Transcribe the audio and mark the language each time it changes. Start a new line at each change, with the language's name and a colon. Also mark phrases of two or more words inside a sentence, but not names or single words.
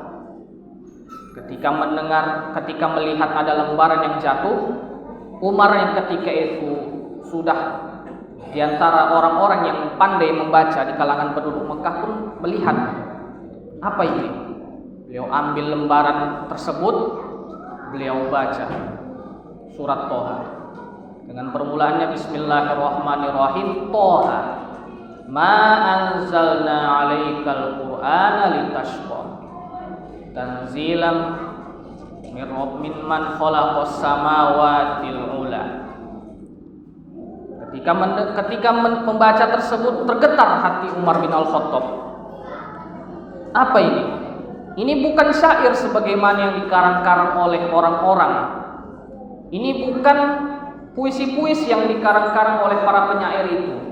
Indonesian: Ketika melihat ada lembaran yang jatuh, Umar yang ketika itu sudah Di antara orang-orang yang pandai membaca di kalangan penduduk Mekah pun melihat apa ini. Beliau ambil lembaran tersebut, beliau baca surat Toha dengan permulaannya Bismillahirrahmanirrahim.
Arabic: طه ما أنزلنا عليك القرآن لتشقى تنزيلا ممن خلق السماوات العلى.
Indonesian: Ketika membaca tersebut tergetar hati Umar bin Al-Khattab. Apa ini? Ini bukan syair sebagaimana yang dikarang-karang oleh orang-orang. Ini bukan puisi-puisi yang dikarang-karang oleh para penyair itu.